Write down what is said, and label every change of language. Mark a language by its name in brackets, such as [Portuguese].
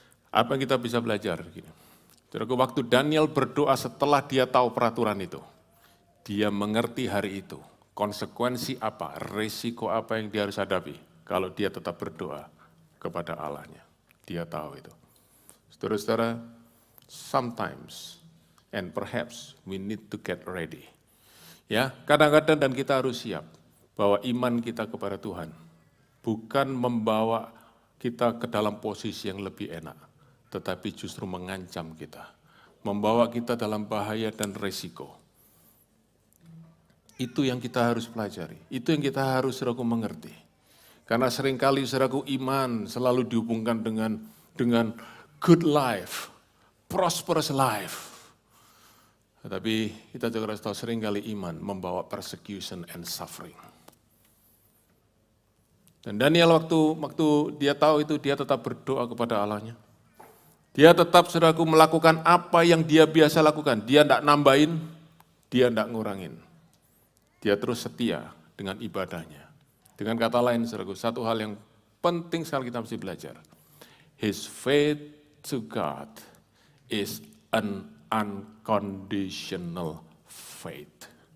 [Indonesian] Apa yang kita bisa belajar? Saudaraku, waktu Daniel berdoa setelah dia tahu peraturan itu, dia mengerti hari itu, konsekuensi apa, resiko apa yang dia harus hadapi kalau dia tetap berdoa kepada Allahnya. Dia tahu itu. [English] Saudara-saudara, sometimes and perhaps we need to get ready. [Indonesian] Ya, kadang-kadang dan kita harus siap bahwa iman kita kepada Tuhan bukan membawa kita ke dalam posisi yang lebih enak, tetapi justru mengancam kita, membawa kita dalam bahaya dan resiko. Itu yang kita harus pelajari, itu yang kita harus saudaraku mengerti. Karena seringkali saudaraku iman selalu dihubungkan dengan [English] good life, prosperous life. [Indonesian] Tetapi kita juga harus tahu seringkali iman membawa [English] persecution and suffering. [Indonesian] Dan Daniel waktu dia tahu itu, dia tetap berdoa kepada Allahnya. Dia tetap, saudaraku, melakukan apa yang dia biasa lakukan. Dia tidak nambahin, dia tidak ngurangin. Dia terus setia dengan ibadahnya. Dengan kata lain, saudaraku, satu hal yang penting sekali kita mesti belajar. [English] His faith to God is an unconditional faith.